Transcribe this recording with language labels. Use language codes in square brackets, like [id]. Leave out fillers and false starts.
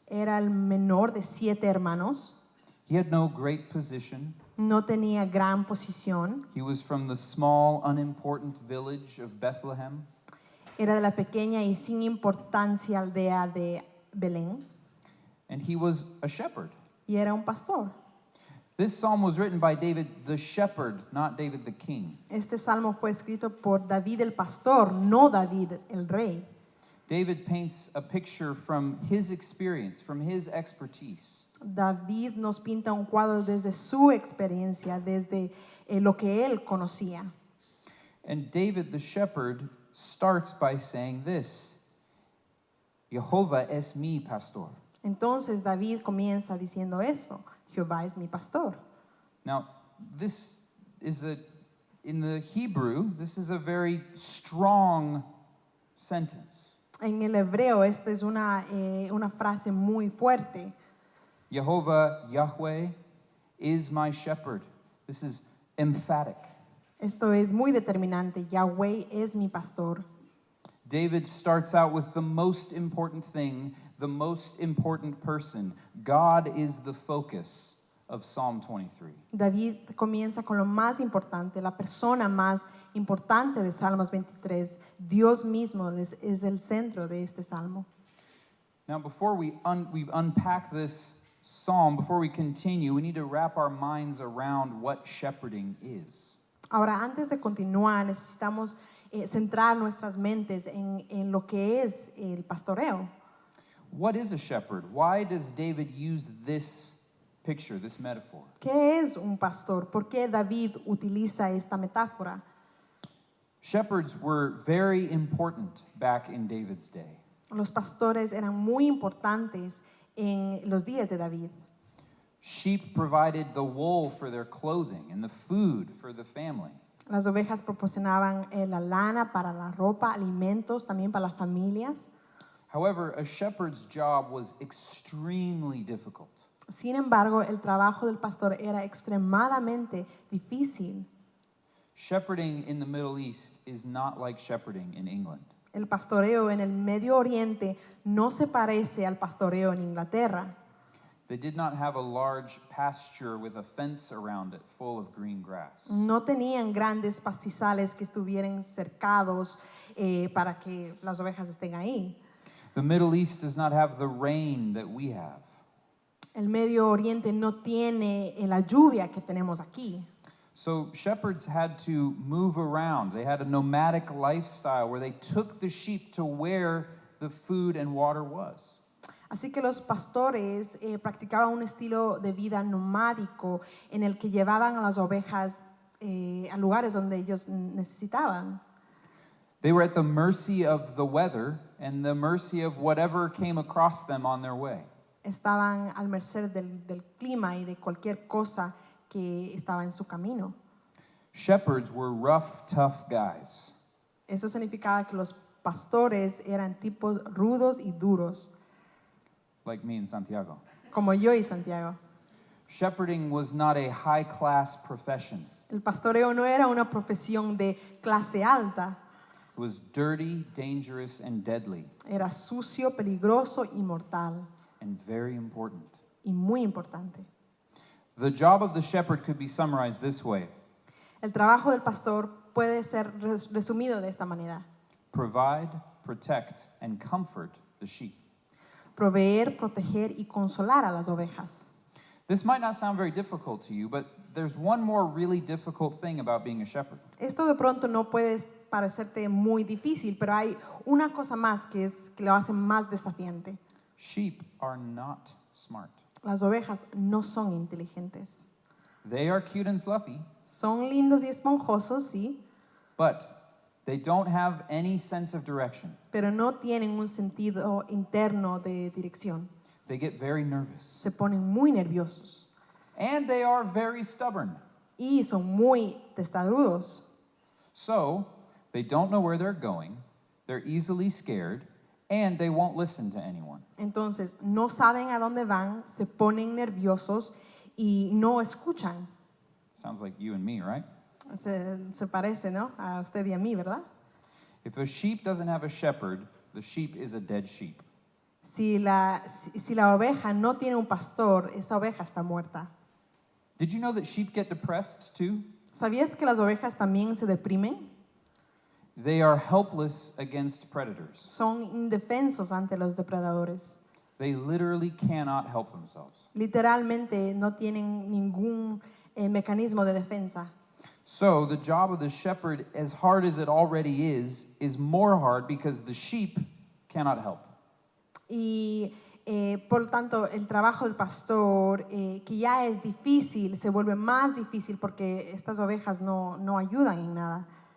[es] Era el menor de 7 hermanos. [en] He had no great position. [es] No tenía gran posición. [en] He was from the small, unimportant village of Bethlehem. [es] Era de la pequeña y sin importancia aldea de Belén. [en] And he was a shepherd. [es] Y era un pastor. [en] This psalm was written by David the shepherd, not David the king. [es] Este salmo fue escrito por David el pastor, no David el rey. [en] David paints a picture from his experience, from his expertise. [es] David nos pinta un cuadro desde su experiencia, desde lo que él conocía. [en] And David the shepherd starts by saying this: [es] Jehová es mi pastor. Entonces David comienza diciendo eso: Jehová es mi pastor. [en] Now, this is in the Hebrew, this is a very strong sentence. [es] En el hebreo esta es una frase muy fuerte. [en] Jehovah, Yahweh, is my shepherd. This is emphatic. [es] Esto es muy determinante. Yahweh es mi pastor. [en] David starts out with the most important thing, the most important person. God is the focus of Psalm 23. [es] David comienza con lo más importante, la persona más importante de Salmos 23. Dios mismo es el centro de este salmo. [en] Now, before we unpack this psalm, before we continue, we need to wrap our minds around what shepherding is. [es] Ahora, antes de continuar, necesitamos centrar nuestras mentes en lo que es el pastoreo. [en] What is a shepherd? Why does David use this picture, this metaphor? [es] ¿Qué es un pastor? ¿Por qué David utiliza esta metáfora? [en] Shepherds were very important back in David's day. [es] Los pastores eran muy importantes en los días de David. [en] Sheep provided the wool for their clothing and the food for the family. [es] Las ovejas proporcionaban la lana para la ropa, alimentos también para las familias. [en] However, a shepherd's job was extremely difficult. [es] Sin embargo, el trabajo del pastor era extremadamente difícil. [en] Shepherding in the Middle East is not like shepherding in England. [es] El pastoreo en el Medio Oriente no se parece al pastoreo en Inglaterra. [en] They did not have a large pasture with a fence around it full of green grass. [es] No tenían grandes pastizales que estuvieran cercados para que las ovejas estén ahí. [en] The Middle East does not have the rain that we have. [es] El Medio Oriente no tiene la lluvia que tenemos aquí. [en] So shepherds had to move around. They had a nomadic lifestyle where they took the sheep to where the food and water was. [es] Así que los pastores practicaban un estilo de vida nomádico en el que llevaban a las ovejas a lugares donde ellos necesitaban. [en] They were at the mercy of the weather and the mercy of whatever came across them on their way. [es] Estaban al merced del clima y de cualquier cosa que estaba en su camino. [en] Shepherds were rough, tough guys. [es] Eso significaba que los pastores eran tipos rudos y duros, [en] Like me in Santiago. [es] como yo y Santiago. [en] Shepherding was not a high-class profession. [es] El pastoreo no era una profesión de clase alta, [en] It was dirty, dangerous, and deadly, [es] era sucio, peligroso y mortal, [en] and very important. [es] y muy importante. [en] The job of the shepherd could be summarized this way: [es] El trabajo del pastor puede ser resumido de esta manera: [en] provide, protect, and comfort the sheep. [es] proveer, proteger y consolar a las ovejas. [en] This might not sound very difficult to you, but there's one more really difficult thing about being a shepherd. [es] Esto de pronto no puede parecerte muy difícil, pero hay una cosa más que lo hace más desafiante. [en] Sheep are not smart. [es] Las ovejas no son inteligentes. [en] They are cute and fluffy, [es] Son lindos y esponjosos, sí, [en] but they don't have any sense of direction. [es] pero no tienen un sentido interno de dirección. [en] They get very nervous. [es] Se ponen muy nerviosos [en] And they are very stubborn. [es] y son muy testarudos. [en] So, they don't know where they're going, they're easily scared, and they won't listen to anyone. [es] Entonces, no saben a dónde van, se ponen nerviosos y no escuchan. [en] Sounds like you and me, right? [es] Se parece, ¿no? A usted y a mí, ¿verdad? [en] If a sheep doesn't have a shepherd, the sheep is a dead sheep. [es] Si la oveja no tiene un pastor, esa oveja está muerta. [en] Did you know that sheep get depressed too? [es] ¿Sabías que las ovejas también se deprimen? [en] They are helpless against predators. [es] Son indefensos ante los depredadores. [en] They literally cannot help themselves. [es] Literalmente no tienen ningún mecanismo de defensa. [en] So the job of the shepherd, as hard as it already is more hard because the sheep cannot help. [es] Y por lo tanto, el trabajo del pastor, que ya es difícil, se vuelve más difícil porque estas ovejas no ayudan en nada.